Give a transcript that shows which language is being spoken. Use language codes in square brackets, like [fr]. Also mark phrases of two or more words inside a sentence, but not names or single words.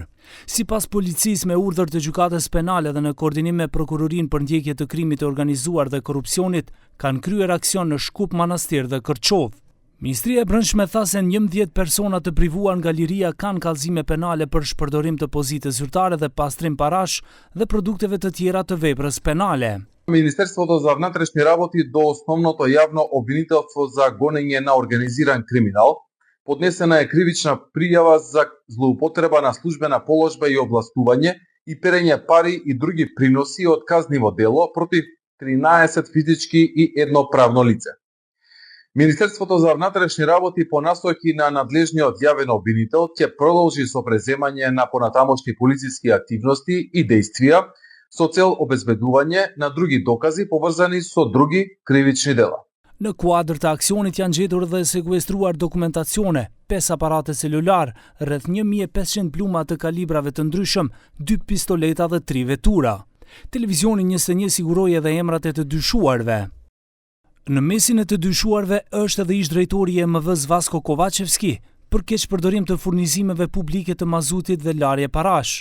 [sq] Sipas policisë me urdhër të gjykatës penale dhe në koordinim me prokurorinë për ndjekje të krimit të organizuar dhe korrupsionit, kanë kryer aksion në Shkup, Manastir dhe Kërçov. Ministria e Brendshme tha se 11 persona të privuar nga liria kanë kallëzime penale për shpërdorim të pozite zyrtare dhe pastrim parash dhe produkteve të tjera të veprës penale. [mk] Министерството за внатрешни работи до основното јавно обвинителство за гонење на организиран криминал поднесена е кривична пријава за злоупотреба на службена положба и овластување и перење пари и други приноси од казниво дело против 13 физички и едно правно лице. Министерството за внатрешни работи по насоки на надлежниот јавен обвинител ќе продолжи со преземање на понатамошни полициски активности и дејствија со цел обезбедување на други докази поврзани со други кривични дела. [sq] Në kuadër të aksionit janë gjetur dhe sekuestruar dokumentacione, 5 aparate celular, rreth 1500 pluma të kalibrave të ndryshëm, 2 pistoleta dhe 3 vetura. Televizioni 21 siguroi edhe emrat e të dyshuarve. Në mesin e të dyshuarve është edhe ish drejtori i EMV-s Vasko Kovacevski për keqpërdorim të furnizimeve publike të mazutit dhe larje parash.